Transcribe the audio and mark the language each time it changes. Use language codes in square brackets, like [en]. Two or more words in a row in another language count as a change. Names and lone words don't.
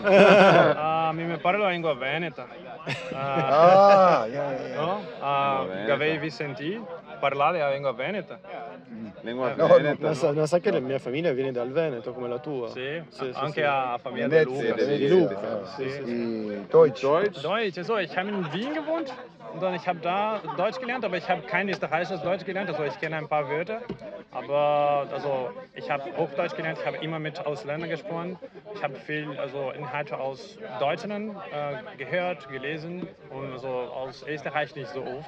[it] Mi parlo la lingua veneta. [en] Ah, yeah, yeah. [it] No? veneta. Avevi sentito parlare la lingua veneta? Lingua No, veneta, Non no? sa, non sa che la mia famiglia viene dal Veneto come la tua. Sì, Sì, sì, anche sì. a famiglia De Venezia, Luca. sì, Di sì, Luca. sì. Sì, sì, sì. [de] I Deutsch. Deutsch? Deutsch, also ich habe in Wien gewohnt und dann ich habe da Deutsch gelernt, aber ich habe kein österreichisches Deutsch gelernt, also ich kenne ein paar Wörter, aber also ich habe Hochdeutsch gelernt, ich habe immer mit Ausländern gesprochen, ich habe viel also Inhalte aus Deutschland gehört, gelesen und also aus Österreich nicht so oft.